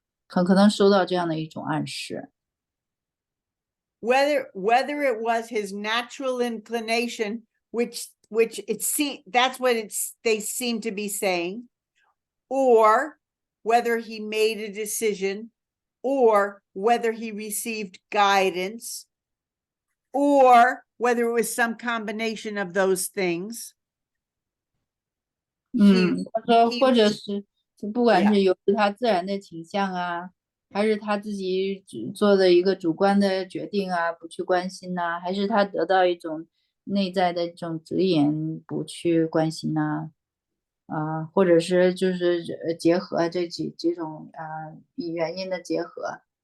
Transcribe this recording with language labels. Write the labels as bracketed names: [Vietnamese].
[Chinese] 很可能收到这样的一种暗示。 [English] Whether it was his natural inclination, which that's what they seem to be saying, or whether he made a decision, or whether he received guidance, or whether it was some combination of those things. [Chinese] 他说 [English] he [Chinese] 或者是不管 [English] Yeah. [Chinese] 是由于他自然的倾向啊，还是他自己做的一个主观的决定啊，不去关心呐、还是他得到一种内在的这种指引，不去关心呐、或者是就是结合这几种原因的结合。